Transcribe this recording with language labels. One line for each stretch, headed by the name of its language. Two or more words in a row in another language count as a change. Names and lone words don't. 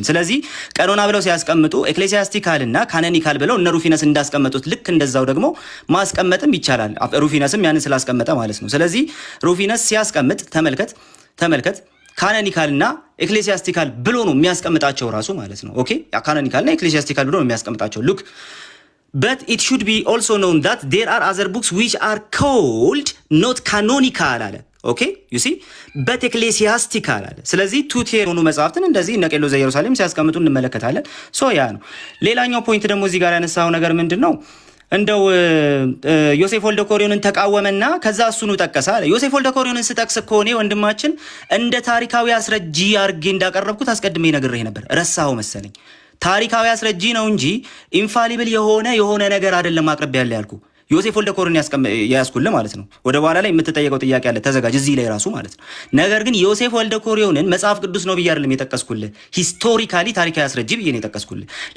Amharic: ስለዚህ ቀኖና ብለው ሲያስቀምጡ ኤክሌሲያስቲካል እና ካኖኒካል ብለው እነ ሩፊነስ እንዳስቀመጡት ልክ እንደዛው ደግሞ ማስቀመጥም ይቻላል። ሩፊነስም ያንን ስላስቀመጠ ማለት ነው። ስለዚህ ሩፊነስ ሲያስቀምጥ ተመልከት ካኖኒካል እና ኤክሌሲያስቲካል ብሎ ነው የሚያስቀምጣቸው ራሱ ማለት ነው። ኦኬ ካኖኒካል እና ኤክሌሲያስቲካል ብሎ ነው የሚያስቀምጣቸው።
English: look but it should be also known that there are other books which are called not canonical
Amharic: አለ።
English: OK you see but ecclesiastical
Amharic: አለ። ስለዚህ ቱቴር ሆኑ መጽሐፍትን እንደዚህ እነ ቄርሎስ ዘኢየሩሳሌም ሲያስቀምጡ እንመለከታለን። ሶ ያ ነው። ሌላኛው ፖይንት ደግሞ እዚህ ጋር ያነሳው ነገር ምንድነው? እንደው ዮሴፍ ወልደ ኮሪዮንን ተቃወመና ከዛ እሱኑ ጠቀሰ አለ። ዮሴፍ ወልደ ኮሪዮንን ስጠቅስ እኮ እኔ ወንድማችን እንደ ታሪካዊ አስረጂ አርጌ እንዳቀረብኩት አስቀድሜ ነግሬህ ነበር። ረሳኸው መሰለኝ። ታሪካዊ አስረጂ ነው እንጂ ኢንፋሊብል የሆነ ነገር አይደለም አቅርቤ ያለ ያልኩ። ዮሴፍ ወልደ ኮሪዮን ያስኩልህ ማለት ነው። ወደ በኋላ ላይ የምትጠየቀው ጥያቄ አለ ተዘጋጅ እዚህ ላይ ራሱ ማለት ነው። ነገር ግን ዮሴፍ ወልደ ኮሪዮንን መጽሐፍ ቅዱስ ነው ብዬ አይደለም የጠቀስኩልህ፣ ሂስቶሪካሊ ታሪካዊ አስረጂ ብዬ ነው የጠቀስኩልህ።